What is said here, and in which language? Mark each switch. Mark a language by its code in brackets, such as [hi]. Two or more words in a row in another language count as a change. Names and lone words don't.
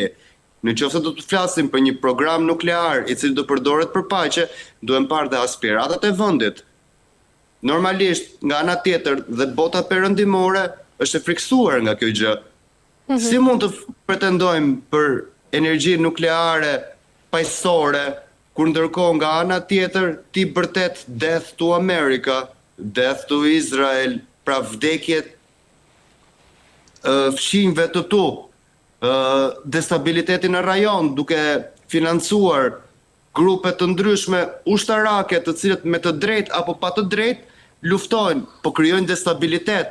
[sq] Nëse do të flasim për një program nuklear i cili do përdoret për paqe, duhem parë dhe aspiratat e vendit. Normalisht, nga ana tjetër dhe bota perëndimore është e friksuar nga kjo gjë. Si mund të pretendojmë për energji nukleare paqësore, kur ndërkohë nga ana tjetër ti bërtet [en] death to America, death to Israel, [sq] pra vdekjet fshinjve të tu, destabilitetin në rajon, duke financuar grupe të ndryshme ushtarake të cilët me të drejtë apo pa të drejtë luftojnë, po krijojnë destabilitet.